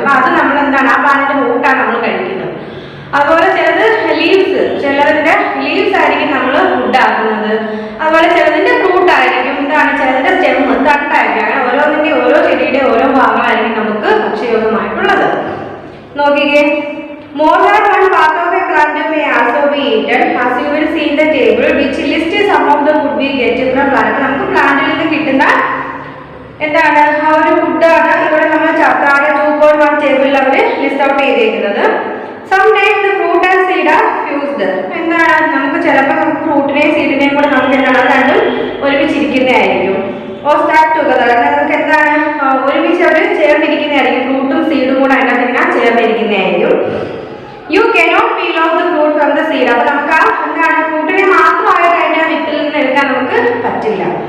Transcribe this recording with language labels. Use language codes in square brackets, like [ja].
[ml] അപ്പൊ അത് നമ്മൾ എന്താണ് ആ പ്ലാന്റിന്റെ റൂട്ടാണ് നമ്മൾ കഴിക്കുന്നത്. അതുപോലെ ചിലത് ലീവ്സ്, ചിലതിന്റെ ലീവ്സ് ആയിരിക്കും നമ്മൾ ഫുഡ് ആക്കുന്നത്. അതുപോലെ ചിലതിന്റെ ഫ്രൂട്ട് ആയിരിക്കും എന്താണ് ചിലതിന്റെ സ്റ്റെം തണ്ടായിരിക്കും. അങ്ങനെ ഓരോന്നിന്റെ ഓരോ ചെടിയുടെ ഓരോ ഭാഗങ്ങളായിരിക്കും നമുക്ക് ഭക്ഷ്യയോഗ്യമായിട്ടുള്ളത്. നോക്കിക്കേ, [en] more than one part of a plant may also be eaten, as you will see in the table, which lists some of the food we get from plant. [ml] നമുക്ക് പ്ലാന്റിൽ നിന്ന് കിട്ടുന്ന എന്താണ് ആ ഒരു ഫുഡാണ് ഇവിടെ നമ്മൾ താഴെ 2.1 ടേബിളിൽ അവർ ലിസ്റ്റ് ഔട്ട് ചെയ്തിരിക്കുന്നത്. [en] Sometimes the fruit and seed are fused. [ml] എന്താണ് നമുക്ക് ചിലപ്പോൾ നമുക്ക് ഫ്രൂട്ടിനെയും സീഡിനെയും കൂടെ നമുക്ക് എന്താണ് രണ്ടും ഒരുമിച്ചിരിക്കുന്നതായിരിക്കും. [en] or start together, [ml] നമുക്ക് എന്താണ് ഒരുമിച്ച് അവർ ചേർന്നിരിക്കുന്നതായിരിക്കും. ഫ്രൂട്ടും സീഡും കൂടെ അതിനകത്ത് ഇങ്ങനെ ചേർന്നിരിക്കുന്നതായിരിക്കും. [en] You cannot peel off the fruit from the seed. [ml] അപ്പൊ നമുക്ക് ആ എന്താണ് ഫ്രൂട്ടിനെ മാത്രമായിട്ട് അതിന്റെ വിത്തിൽ നിന്ന് എടുക്കാൻ നമുക്ക് പറ്റില്ല.